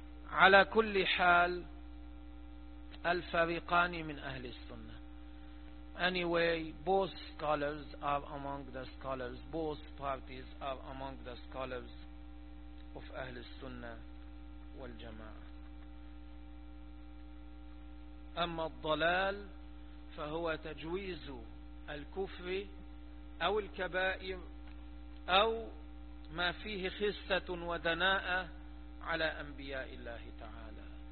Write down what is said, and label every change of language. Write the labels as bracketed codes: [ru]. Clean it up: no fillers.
[ar] على كل حال الفريقان من أهل السنة. [en] Anyway, both scholars are among the scholars, both parties are among the scholars of أهل السنة والجماعة. [ar] أما الضلال فهو تجويز الكفر أو الكبائر أو ما فيه خسة ودناءة على أنبياء الله تعالى.